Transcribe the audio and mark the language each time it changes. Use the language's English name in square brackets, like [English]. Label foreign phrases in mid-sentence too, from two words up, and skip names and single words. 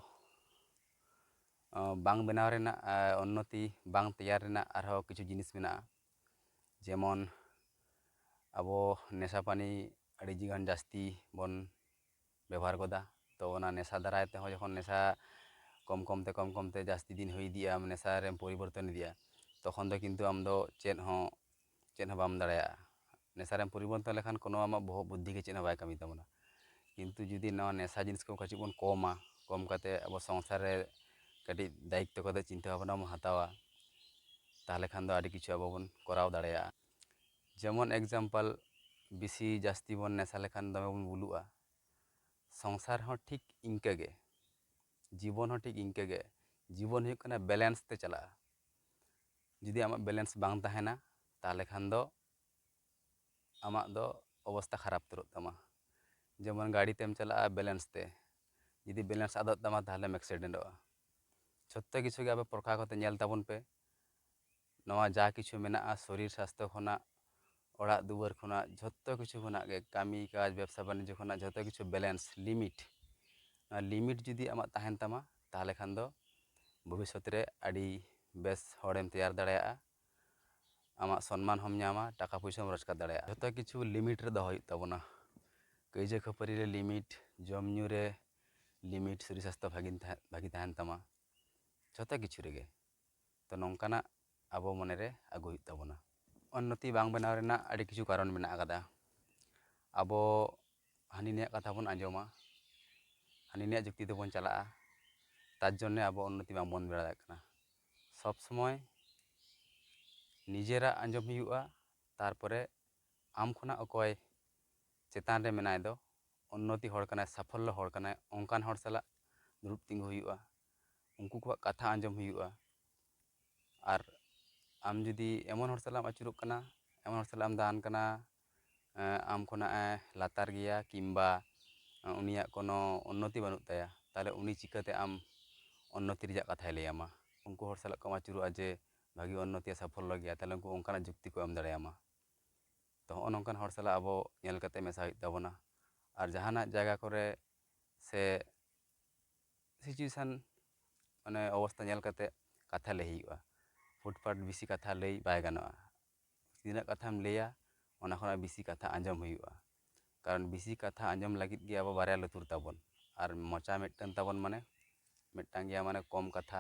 [Santali] बांग बेनाव रेना उन्नति बांग तैयार रेना आरो किछु जिनिस मेना जेमन आबो नेशा पानी अड़ी जिगान जास्ती बन व्यवहार कोदा तो ओना नेशा दाराय ते हो जखन नेशा कम कम ते जास्ती दिन हुई दिया नेशा रे परिवर्तन इदिया तखन दो किन्तु आम दो चेद हो बाम दाड़ेया नेशा रे परिवर्तन लेखान कोनो आमाग बहग बुद्धि के चेद हो बाय कामी ताबोना किन्तु जुदी नवा नेशा जिनिस को कछु बन कम काते अब संसार रे कटी दायित्व कते चिंता भावना बन हतावा ताहले खान दो आड़ी किछु अब बन कराव दाड़ेया जेमन एग्जाम्पल बिसी जास्ती बन नेशा लेखान दमे बन बुलुआ संसार हो ठीक इंकागे जीवन हो ठीक इंकागे जीवन हुयुग कना बैलेंस ते चला जुदी आमाग बैलेंस बांग ताहेना ताहले खान दो आमाग दो अवस्था खराब उतरोग तामा जेमन गाड़ी तेम चला बैलेंस ते जुदी बैलेंस आदोग तामा ताहले एक्सीडेंटोगा झोत्तो किछु गे आबे परखा कते नेल ताबन पे नवा जा किछु मेना शरीर स्वास्थ्य खना ओड़ा दुआर खना झोत्तो किछु खना गे कामी काज व्यवसा बाणिज्य खना झोत्तो किछु बैलेंस लिमिट जुदी आमाग ताहेन तामा ताहले खान दो भविष्यत रे आड़ी बेस हड़ेम तैयार दाड़ेया आमाग सम्मान हम नामा टाका पैसा रोजगार दाड़ेया झोत्तो किछु लिमिट रे दो हुयुग ताबोना कईजे खपारी रे लिमिट जम न्यू रे लिमिट शरीर स्वास्थ्य भागी ताहेन तामा झोत्तो किछु रेगे तो नौकाना आबो मने रे आगु हुयुग ताबोना उन्नति बांग बेनाव रेना आड़ी किछु कारण मेना आकादा आबो हानि निया कथा बन आंजोमा हानि निया जुक्ति तेबन चला तार जन्य आबो उन्नति बांग बन दाड़ेयाग कना सब समय निजेरा आंजम हुयुगा तारपरे आम खना अकय चेतान रे मेनाय दो उन्नति हड़ कनाय साफल्य हड़ कनाय onkan हड़ साला दुड़ुब तिंगु हुयुगा उनकू को कथा आंजम हुयुगा और आम जुदी एमन हड़ सालाम आचुरोग कना एमन हड़ सालाम दान कना आम खना लातार गया किंबा उनिया कोनो उन्नति बानुग ताया ताहले उनी चिकाते आम ᱩᱱᱱᱚᱛᱤ ᱨᱮᱭᱟᱜ ᱠᱟᱛᱷᱟᱭ ᱞᱟᱹᱭᱟᱢᱟ, ᱩᱱᱠᱩ ᱦᱚᱲ ᱥᱟᱞᱟᱜ ᱠᱚᱢ ᱟᱹᱪᱩᱨᱚᱜᱼᱟ ᱡᱮ ᱵᱷᱟᱜᱤ ᱩᱱᱱᱚᱛᱤᱭᱟ ᱥᱟᱯᱷᱚᱞᱞᱚ ᱜᱮᱭᱟ, ᱛᱟᱦᱞᱮ ᱩᱱᱠᱩ ᱚᱱᱠᱟᱱᱟᱜ ᱡᱩᱠᱛᱤ ᱠᱚ ᱮᱢ ᱫᱟᱲᱮᱭᱟᱢᱟ᱾ ᱛᱚ ᱦᱚᱜᱼᱚ ᱱᱚᱝᱠᱟᱱ ᱦᱚᱲ ᱥᱟᱞᱟᱜ ᱟᱵᱚ ᱧᱮᱞ ᱠᱟᱛᱮ ᱢᱮᱥᱟ ᱦᱩᱭᱩᱜ ᱛᱟᱵᱚᱱᱟ᱾ ᱟᱨ ᱡᱟᱦᱟᱱᱟᱜ ᱡᱟᱭᱜᱟ ᱠᱚᱨᱮ ᱥᱮ ᱥᱤᱪᱩᱭᱮᱥᱚᱱ ᱢᱟᱱᱮ ᱚᱵᱚᱥᱛᱟ ᱧᱮᱞ ᱠᱟᱛᱮ ᱠᱟᱛᱷᱟ ᱞᱟᱹᱭ ᱦᱩᱭᱩᱜᱼᱟ᱾ ᱯᱷᱩᱴᱯᱷᱟᱴ ᱵᱮᱥᱤ ᱠᱟᱛᱷᱟ ᱞᱟᱹᱭ ᱵᱟᱭ ᱜᱟᱱᱚᱜᱼᱟ᱾ ᱛᱤᱱᱟᱹᱜ ᱠᱟᱛᱷᱟᱢ ᱞᱟᱹᱭᱟ ᱚᱱᱟ ᱠᱷᱚᱱᱟᱜ ᱵᱮᱥᱤ ᱠᱟᱛᱷᱟ ᱟᱸᱡᱚᱢ ᱦᱩᱭᱩᱜᱼᱟ᱾ ᱠᱟᱨᱚᱱ ᱵᱮᱥᱤ ᱠᱟᱛᱷᱟ ᱟᱸᱡᱚᱢ ᱞᱟᱹᱜᱤᱫ ᱜᱮ ᱟᱵᱚ ᱵᱟᱨᱭᱟ ᱞᱩᱛᱩᱨ ᱛᱟᱵᱚᱱ, ᱟᱨ ᱢᱚᱪᱟ ᱢᱤᱫᱴᱟᱝ ᱛᱟᱵᱚᱱ ᱢᱟᱱᱮ ᱢᱤᱫᱴᱟᱝ ᱜᱮᱭᱟ ᱢᱟᱱᱮ ᱠᱚᱢ ᱠᱟᱛᱷᱟ